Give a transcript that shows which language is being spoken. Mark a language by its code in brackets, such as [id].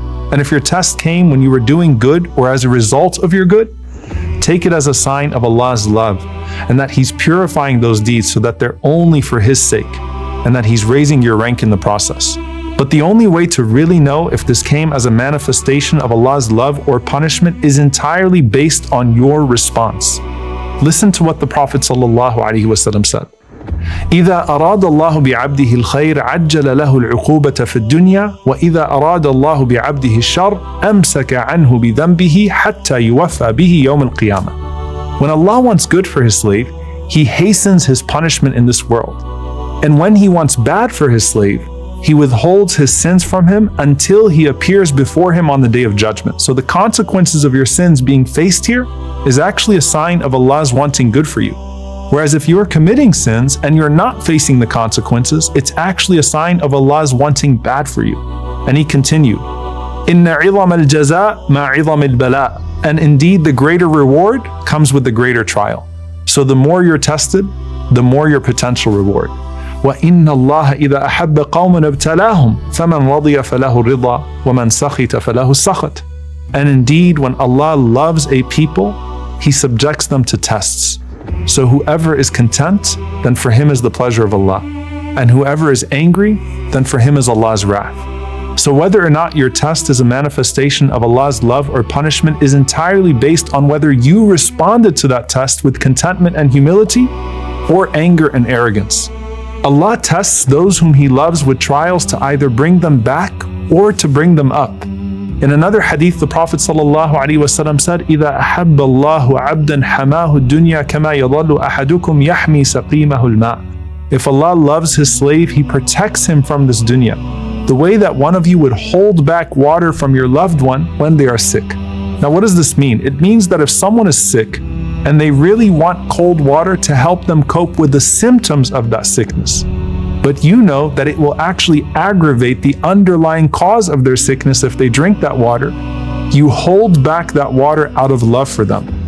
[en] And if your test came when you were doing good or as a result of your good, take it as a sign of Allah's love and that He's purifying those deeds so that they're only for His sake and that He's raising your rank in the process. But the only way to really know if this came as a manifestation of Allah's love or punishment is entirely based on your response. Listen to what the Prophet ﷺ said. [ar] إذا أراد الله بعبده الخير عجل له العقوبة في الدنيا وإذا أراد الله بعبده الشر أمسك عنه بذنبه حتى يوفى به يوم القيامة. [en] When Allah wants good for His slave, He hastens His punishment in this world. And when He wants bad for His slave, He withholds his sins from him until he appears before him on the day of judgment. So the consequences of your sins being faced here is actually a sign of Allah's wanting good for you. Whereas if you are committing sins and you're not facing the consequences, it's actually a sign of Allah's wanting bad for you. And he continued, [ar] إِنَّ عِظَمَ الْجَزَاءِ مَا عِظَمِ الْبَلَاءِ. [en] And indeed the greater reward comes with the greater trial. So the more you're tested, the more your potential reward. [ar] وَإِنَّ اللَّهَ إِذَا أَحَبَّ قَوْمًا ابْتَلَاهُمْ فَمَنْ رَضِيَ فَلَهُ الرِّضَى وَمَنْ سَخِطَ فَلَهُ السَّخَطُ. [en] And indeed, when Allah loves a people, He subjects them to tests. So whoever is content, then for him is the pleasure of Allah. And whoever is angry, then for him is Allah's wrath. So whether or not your test is a manifestation of Allah's love or punishment is entirely based on whether you responded to that test with contentment and humility or anger and arrogance. Allah tests those whom He loves with trials to either bring them back or to bring them up. In another hadith, the Prophet ﷺ said, [ar] إِذَا أَحَبَّ اللَّهُ عَبْدًا حَمَاهُ الدُّنْيَا كَمَا يَظَلُّ أَحَدُكُمْ يَحْمِي سَقِيمَهُ الْمَاءِ. [en] If Allah loves His slave, He protects him from this dunya, the way that one of you would hold back water from your loved one when they are sick. Now what does this mean? It means that if someone is sick and they really want cold water to help them cope with the symptoms of that sickness, but you know that it will actually aggravate the underlying cause of their sickness if they drink that water, you hold back that water out of love for them.